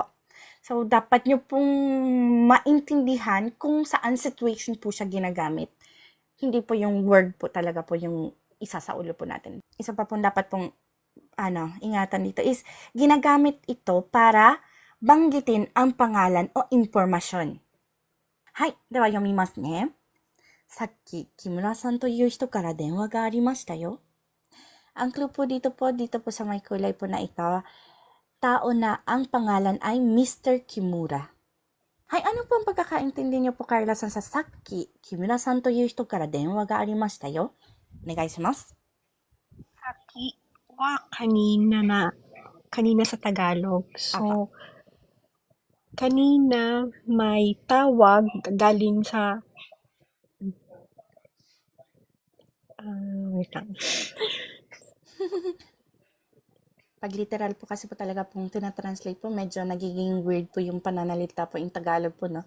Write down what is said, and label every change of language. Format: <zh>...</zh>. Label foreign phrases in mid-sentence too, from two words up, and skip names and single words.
<tl>So, dapat nyo pong maintindihan kung saan situation po siya ginagamit. Hindi po yung word po talaga po yung isa sa ulo po natin. Isa pa po dapat pong ingatan dito is ginagamit ito para banggitin ang pangalan o impormasyon.</tl> <ja>はい、では読みますね. さっき木村さんという人から電話がありましたよ.</ja> <tl>Ang clue po dito po sa may kulay po na ito, tao na ang pangalan ay Mr. Kimura. Hay, ano po ang pagkakaintindi niyo po, Carla-san, sa</tl> <ja>さっき木村さんという人から電話がありましたよ? お願いします。さきは</ja> <tl>kanina sa Tagalog. So, kanina may tawag galing sa wait lang. Pag literal po kasi po talaga pong tinatranslate po, medyo nagiging weird po yung pananalita po yung Tagalog po, no?</tl>